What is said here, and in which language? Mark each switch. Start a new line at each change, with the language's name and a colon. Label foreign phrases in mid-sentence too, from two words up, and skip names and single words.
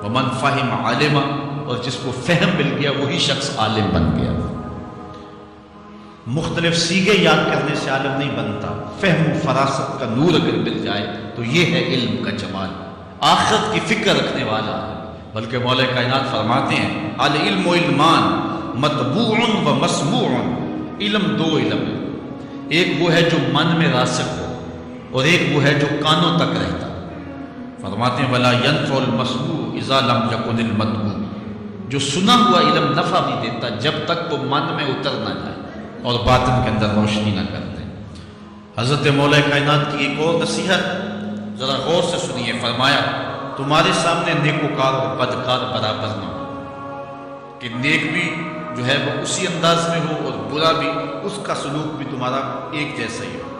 Arabic: ومن فہم عالما،
Urdu: اور جس کو فہم مل گیا وہی شخص عالم بن گیا۔ مختلف سیغے یاد کرنے سے عالم نہیں بنتا، فہم و فراست کا نور اگر مل جائے تو یہ ہے علم کا جمال، آخرت کی فکر رکھنے والا ہے۔ بلکہ مولا کائنات فرماتے ہیں
Arabic: العلم و علمان مطبوع و مسموع۔
Urdu: علم 2 علم ہے، ایک وہ ہے جو من میں راسخ ہو اور ایک وہ ہے جو کانوں تک رہتا۔ فرماتے ہیں
Arabic: ولا ينفع المسموع اذا لم يكن المتبوع۔
Urdu: جو سنا ہوا علم نفع نہیں دیتا جب تک وہ من میں اتر نہ جائے اور باطن کے اندر روشنی نہ کر دے۔ حضرت مولا کائنات کی ایک اور نصیحت ذرا غور سے سنیے، فرمایا تمہارے سامنے نیکوکار اور بدکار برابر نہ ہو، کہ نیک بھی جو ہے وہ اسی انداز میں ہو اور برا بھی، اس کا سلوک بھی تمہارا ایک جیسا ہی ہو۔